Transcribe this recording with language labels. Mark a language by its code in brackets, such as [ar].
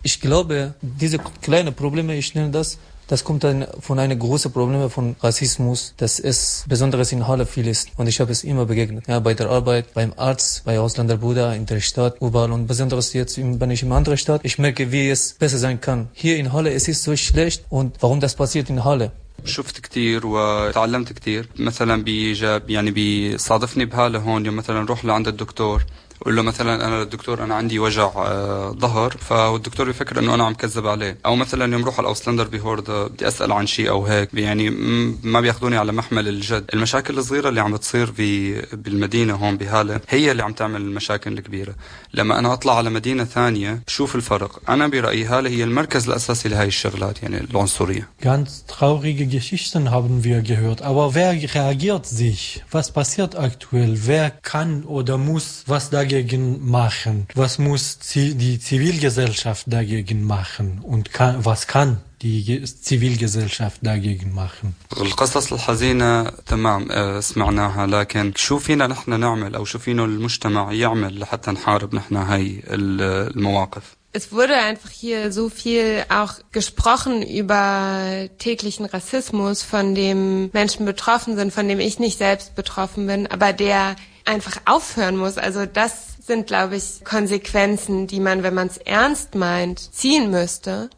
[de] Ich glaube, diese kleinen Probleme, ich nenne das, das kommt dann von einem großen Problem von Rassismus, das es besonders in Halle viel ist. Und ich habe es immer begegnet. Ja, bei der Arbeit, beim Arzt, bei Ausländerbruder, in der Stadt, überall. Und besonders jetzt, wenn ich in einer anderen Stadt, ich merke, wie es besser sein kann. Hier in Halle, es ist so schlecht. Und warum das passiert in Halle? [ar] شفت كتير وتعلمت كتير. مثلا بيجاب يعني بيصادفني بهالة هون، يوم مثلا روح لعند الدكتور قول له مثلا انا الدكتور انا عندي وجع ظهر، فالدكتور بيفكر انه انا عم كذب عليه. او مثلا يوم روح على الاوسلندر بهورد بدي اسال عن شيء او هيك، يعني ما بياخذوني على محمل الجد. المشاكل الصغيره اللي عم تصير بالمدينه هون بهاله هي اللي عم تعمل المشاكل الكبيره. لما انا اطلع على مدينه ثانيه بشوف الفرق. انا برايي هاله هي المركز الاساسي لهي الشغلات، يعني العنصريه. [de] Ganz traurige Geschichten haben wir gehört, aber wer reagiert sich? Was passiert aktuell? Wer kann oder muss was dagegen machen? Was muss die Zivilgesellschaft dagegen machen? Und was kann die Zivilgesellschaft dagegen machen? [ar] القصص الحزينة تمام سمعناها، لكن شو فينا نحن نعمل أو شو فينا المجتمع يعمل لحتى نحارب نحن هاي المواقف؟ [de] Es wurde einfach hier so viel auch gesprochen über täglichen Rassismus, von dem Menschen betroffen sind, von dem ich nicht selbst betroffen bin, aber der einfach aufhören muss. Also das sind, glaube ich, Konsequenzen, die man, wenn man es ernst meint, ziehen müsste.